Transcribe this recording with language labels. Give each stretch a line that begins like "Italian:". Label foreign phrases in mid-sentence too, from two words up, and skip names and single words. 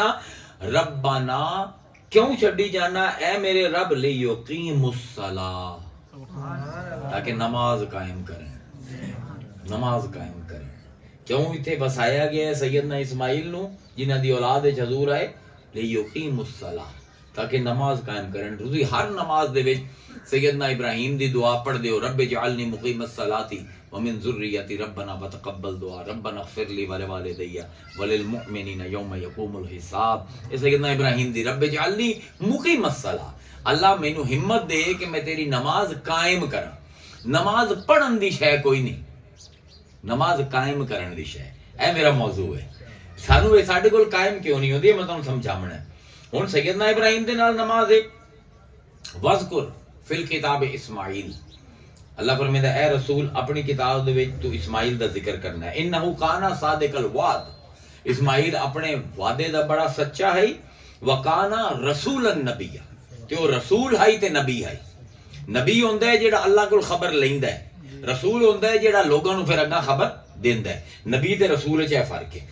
Punjabi: ربانا کیوں چھڈی جانا، اے میرے رب لیقیموا الصلاة، تاکہ نماز قائم کریں، نماز قائم کریں. کیوں ایتھے وسایا گیا ہے سیدنا اسماعیل نوں جنہاں دی اولاد وچ حضور آئے، لیقیموا الصلاة، تاکہ نماز قائم کریں. تسیں ہر نماز دے وچ سیدنا ابراہیم دی دعا پڑھ دیو,
Arabic: رب اجعلني مقيم الصلاة ومن ذريتي ربنا وتقبل دعاء، ربنا اغفر لي ولوالدي وللمؤمنين يوم يقوم الحساب.
Punjabi: ایہ سیدنا ابراہیم دی
Arabic: رب اجعلني مقيم الصلاة,
Punjabi: اللہ مینوں ہمت دے کہ میں تیری نماز قائم کراں. نماز پڑھن دی شے کوئی نہیں، نماز قائم کرن دی شے، اے میرا موضوع ہے. سانوں ایہ ساڈے کول قائم کیوں نہیں ہوندی، میں تہانوں سمجھاونا. ہن سیدنا ابراہیم دے نال نماز ہے,
Arabic: واذكر في الكتاب إسماعيل,
Punjabi: اللہ فرماندا اے رسول اپنی کتاب دے وچ توں اسماعیل دا ذکر کرنا ہے.
Arabic: إنه كان صادق الوعد,
Punjabi: اسماعیل اپنے وعدے دا بڑا سچا ہے.
Arabic: وكان رسولا نبيا,
Punjabi: تے او رسول ہے تے نبی ہے. نبی ہندا ہے جیہڑا اللہ کول خبر لیندا ہے، رسول ہندا ہے جیہڑا لوکاں نوں فیر اگاں خبر دیندا ہے. نبی تے رسول چ فرق ہے.